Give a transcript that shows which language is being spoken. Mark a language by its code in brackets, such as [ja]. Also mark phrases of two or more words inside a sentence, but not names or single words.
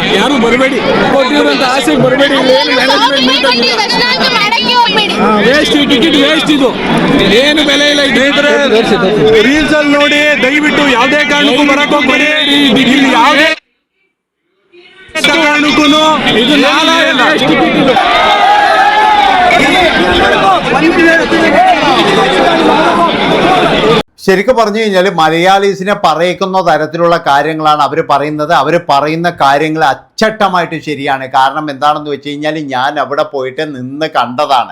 [kn] ಯಾರು ಬರಬೇಡಿ, ಕೊಟ್ಟಿರೋಂತ ಆಸೆಗೆ ಬರಬೇಡಿ. ವೇಸ್ಟ್, ಟಿಕೆಟ್ ವೇಸ್ಟ್. ಇದು ಏನು ಬೆಲೆ ಇಲ್ಲ. ರೀಲ್ಸ್ ಅಲ್ಲಿ ನೋಡಿ ದಯವಿಟ್ಟು ಯಾವುದೇ ಕಾರಣಕ್ಕೂ ಬರಕ್ ಹೋಗ್ಬೇಡಿ. ಯಾವುದೇ ಕಾರಣಕ್ಕೂ ಇದು [ml] ശരിക്കും പറഞ്ഞു കഴിഞ്ഞാൽ മലയാളീസിനെ പറയിക്കുന്ന തരത്തിലുള്ള കാര്യങ്ങളാണ് അവർ പറയുന്നത്. അവർ പറയുന്ന കാര്യങ്ങൾ അച്ചട്ടമായിട്ട് ശരിയാണ്. കാരണം എന്താണെന്ന് വെച്ച് കഴിഞ്ഞാൽ ഞാൻ അവിടെ പോയിട്ട് നിന്ന് കണ്ടതാണ്.